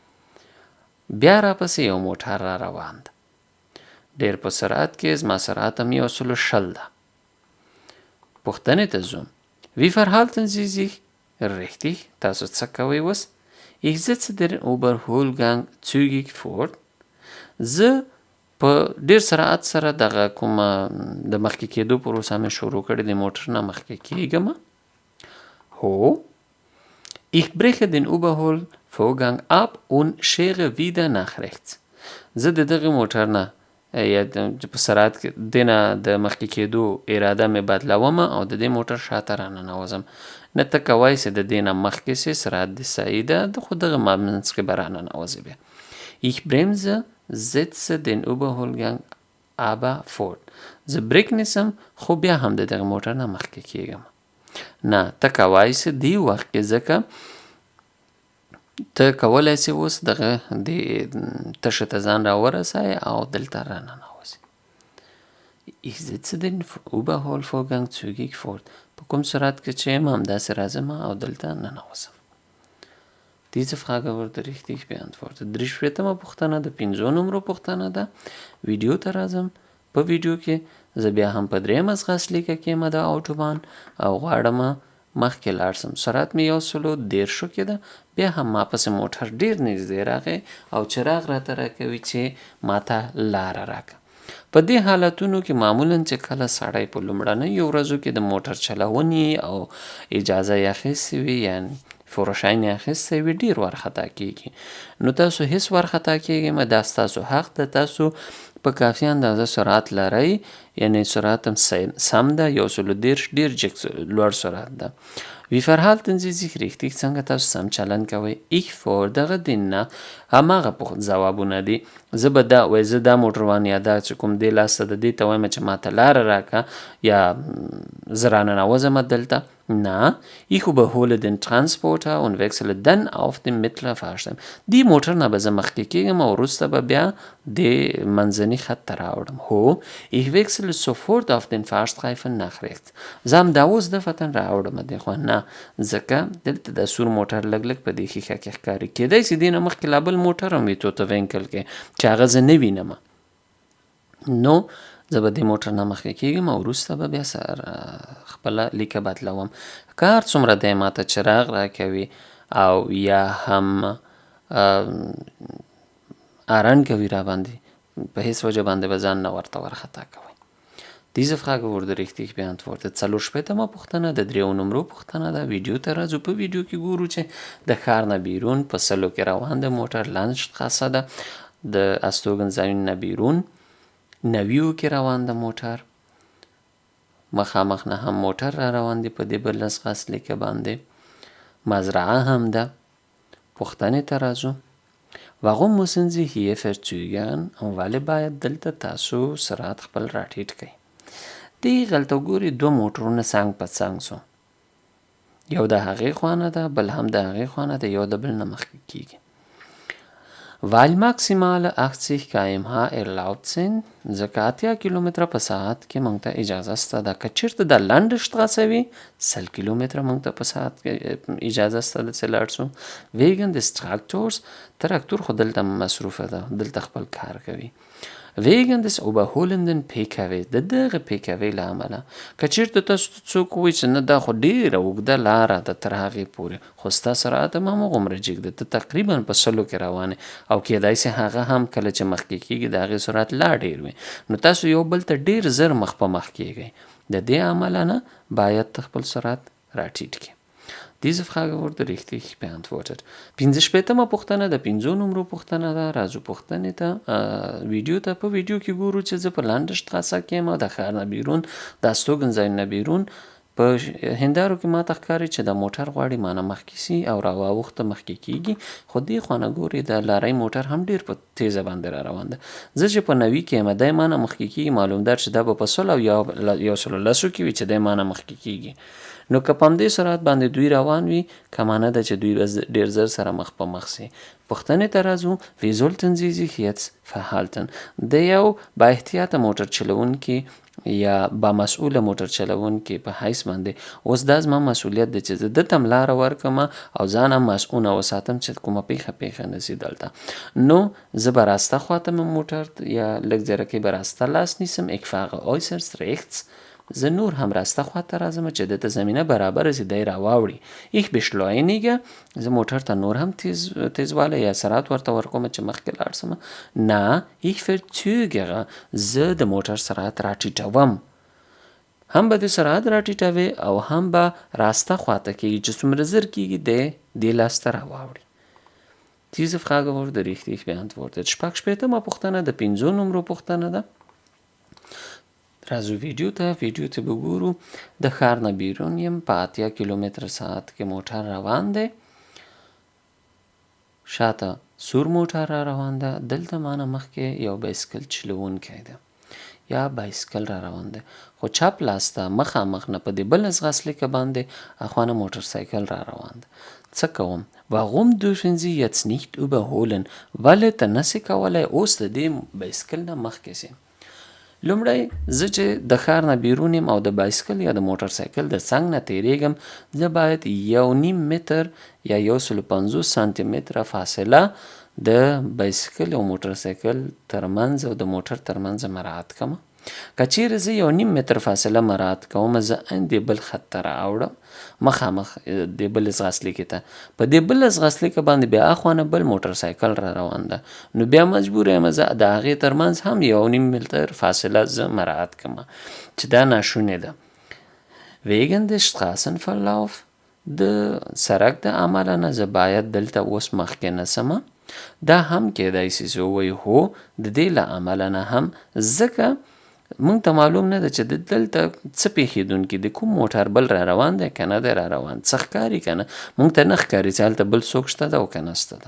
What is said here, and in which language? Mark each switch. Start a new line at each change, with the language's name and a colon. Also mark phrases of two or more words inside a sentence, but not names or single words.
Pashto: بیا راپسې یو موټر را روان ده. ډېر په سرعت کې زما سرعت هم 120 ده. پوښتنې ته ځو.
German: Wie verhalten Sie sich? Richtig.
Pashto: تاسو څه کوئ اوس؟
German: Ich setze den Überholgang zügig fort.
Pashto: زه په ډېر سرعت سره دغه کومه د مخکې کېدو پروسه مې شروع کړې د موټر نه مخکې کېږم. هو.
German: Ich breche den Überholvorgang ab und schere wieder nach rechts.
Pashto: زه د دغه موټر نه یا په سرعت کې دنه د مخکې کېدو اراده مې بدلوم او د دې موټر شاته راننوځم. نه ته کوای چې د دې نه مخکې سې سرعت دې صحیح ده د خو دغه منځ کې به راننوځې بیا.
German: Ich bremse, setze den Überholgang aber fort.
Pashto: زه بریک نیسم خو بیا هم د دغه موټر نه مخکې کېږم. نه ته کوای چې دې وخت کې ځکه ته کولی سې اوس دغه د تشه ته ځان راورسوې او دلته راننوځې.
German: Ich setze den Überholvorgang zügig fort.
Pashto: په کوم سرعت کې چې یم همداسې راځم او دلته ننوځم.
German: Diese Frage wurde richtig beantwortet.
Pashto: 43مه پوښتنه د 5 نمرو پوښتنه ده. ویډیو ته راځم. په ویډیو کې زه بیا هم په 3 ځغاستلیکه کې یم د اوټوبان او غواړم مخکې لاړ شم. سرعت مې 130 کې ده. بیا هم ما پسې موټر ډېر نږدې راغی او چراغ راته راکوي چې ماته لاره راکړه. په دې حالتونو کې معمولا چې کله سړی په لومړنیو ورځو کې د موټر چلونې او اجازه یې اخیستې وي یعنی فورشاین یې اخیستی وي ډېر وارخطا کېږي. نو تاسو هېڅ وارخطا کېږئ مه، دا ستاسو حق ده. تاسو په کافي اندازه سرعت لرئ یعنی سرعت هم سم ده 130 ډېر جګ لوړ سرعت ده.
German: Wie verhalten Sie sich richtig؟
Pashto: څنګه تاسو سم چلند کوئ؟
German: Ich fahre
Pashto: دغه دین نه هماغه ځوابونه دي. زه به دا وایي زه دا موټروان یا دا چې کوم دې لاس ته د دې ته وایم چې ماته لاره راکړه یا زه راننوځم دلته.
German: Na, ich überhole den Transporter und wechsle dann auf den mittleren Fahrstein.
Pashto: Die موټر نه به زه مخکې کېږم او وروسته به بیا د منځني خط ته راوړم. هو،
German: ich wechsle sofort auf den Fahrstreifen nach rechts.
Pashto: زه همدا اوس دفتن راوړم دې خوا نه ځکه دلته د سور موټر لږ لږ په دې ښیښه کې ښکاري. کېدای شي دې نه مخکې لا بل موټر هم وي توته وینکل کې چې هغه زه نه وینم. نو زه به دې موټر نه مخکې کېږم او وروسته به بیا خپله لیکه بدلوم. که هر څومره دی ماته چراغ راکوي او یا هم ارن کوي را باندې په هېڅ وجه باندې به ځان نه ورته وارخطا کوئ.
German: Diese Frage wurde richtig beantwortet.
Pashto: 44مه پوښتنه د 3 نمرو پوښتنه ده. ویډیو ته راځو. په ویډیو کې ګورو چې د ښار نه بیرون په سلو کې روان د موټر لانشټراسه ده د استوګنځایونو نه بیرون 90 کې روان د موټر مخامخ نه هم موټر را روان دي په دې بل ځغاستلیکه باندې مزرعه هم ده. پوښتنې ته راځو.
German: Warum müssen Sie hier verzögern؟
Pashto: ولې باید دلته تاسو سرعت خپل راټیټ کړئ؟ دې غلطه ګوري 2 موټرونه څنګ په څنګ سو. یو د هغې خوا نه ده بل هم د هغې خوا نه ده یو د بل نه مخکې کېږي.
German: Weil maximale 80 km/h erlaubt sind
Pashto: ځکه 80 کیلومتره په ساعت کې موږ ته اجازه شته ده. که چېرته د لنډ شټراسه وي 100 کیلومتره موږ ته په ساعت کې اجازه شته ده چې لاړ شو.
German: Wegen des Traktors
Pashto: تراکتور خو دلته مصروفه ده دلته خپل کار کوي.
German: Wegen des überholenden PKW
Pashto: د دغه PKW له امله که چېرته تاسو څوک وایي چې نه دا خو ډېره اوږده لاره ده تر هغې پورې خو ستا سرعت هم هماغومره جګ ده ته تقریبا په 100 کې روانې او کېدای شي هغه هم کله چې مخکې کېږي د هغې سرعت لا ډېر وي نو تاسو یو بل ته ډېر زر مخ په مخ کېږئ. د دې امله نه باید خپل سرعت راټیټ کړي.
German: Diese Frage wurde richtig beantwortet.
Pashto: 45مه پوښتنه د 5 نمرو پوښتنه ده. راځو پوښتنې ته ویډیو ته. په ویډیو کې ګورو چې زه په لانډشټراسه کې یم د ښار نه بیرون د استوګنځای نه بیرون په هندارو کې ماته ښکاري چې د موټر غواړي مانه مخکې سي او راواوښته مخکې کېږي خو دې خوا نه ګوري د لارۍ موټر هم ډېر په تیزه باندې را روان ده. زه چې په 90 کې یم دی مانه مخکې کېږي معلومدار چې دا به په 100 او 110 کې وي چې دی مانه مخکې کېږي. نو که په همدې سرعت باندې دوی روان وي که معنی ده چې دوی ډېر زر سره مخ په مخ سي. پوښتنې ته راځو.
German: Wie sollten Sie sich jetzt verhalten.
Pashto: د یو با احتیاطه موټر چلونکي یا با مسؤوله موټر چلونکي په حیث باندې اوس دا زما مسؤلیت دی چې زه ده ته لاره ورکړم او ځان هم مسؤونه وساتم چې کومه پیښه نه شي دلته. نو زه به راسته خواته مې موټر یا لږ زیره کې به راسته لاس نیسم.
German: Ich fahre äußerst rechts.
Pashto: زه نور هم راسته خواته راځم چې دته زمینه برابره شي دی راواوړي.
German: Ich beschleunige.
Pashto: زه موټر ته نور هم تیزوالی یا سرعت ورته ورکوم چې مخکې لاړ سم.
German: نه ich verzögere.
Pashto: زه د موټر سرعت راټیټوم. هم به د سرعت راټیټوي او هم به راسته خواته کېږي چې څومره زر کېږي دی لاسته راواوړي.
German: Diese Frage wurde richtig beantwortet.
Pashto: شپږشپېتمه پوښتنه د 5 نمرو پوښتنه ده. راځو ویډیو ته به ګورو. د ښار نه بیرون یم په 80 کیلومتر ساعت کې موټر روان دی. شاته سور موټر را روان ده. دلته مانه مخکې یو بایسکل چلوونکی ده یا بایسکل را روان ده، خو چپ لاس ته مخامخ نه په دې بل ځغاسلیکه باندې اخوانه موټرسایکل را روان ده. څه کوم؟
German: Warum dürfen Sie jetzt nicht überholen؟
Pashto: ولې ته نسې کولی اوس د دې بایسکل نه مخکې سې؟ لومړی زه چې د ښار نه بیرون یم او د بایسکل یا د موټرسایکل د څنګ نه تیریږم، زه باید 1.5 متر یا 150 سانتي متره فاصله د بایسکل او موټرسایکل ترمنځ او د موټر ترمنځ مراعات کوم. که چیرې زه 1.5 متر فاصله مراعات کوم، زه د بل خط ته راوړم مخامخ د بل ځغاسلیکې ته. په دې بل ځغاسلیکه باندې بیا اخوانه بل موټرسایکل را روان ده، نو بیا مجبور یم زه د هغې ترمنځ هم 1.5 متر فاصله زه مراعات کوم چې دا ناشونې ده.
German: wegen des Straßenverlauf
Pashto: د سړک د امله نه زه باید دلته اوس مخکې نسمه. دا هم کېدای شي چې ووایي هو د دې له امله نه هم ځکه مونږ ته معلوم نه ده چې دلته څه پیښېدونکي د کوم موټر بل را روان دی که نه دی را روان، څه ښکاري که نه، مونږ ته نه ښکاري چې هلته بل څوک شته ده او که نسته ده.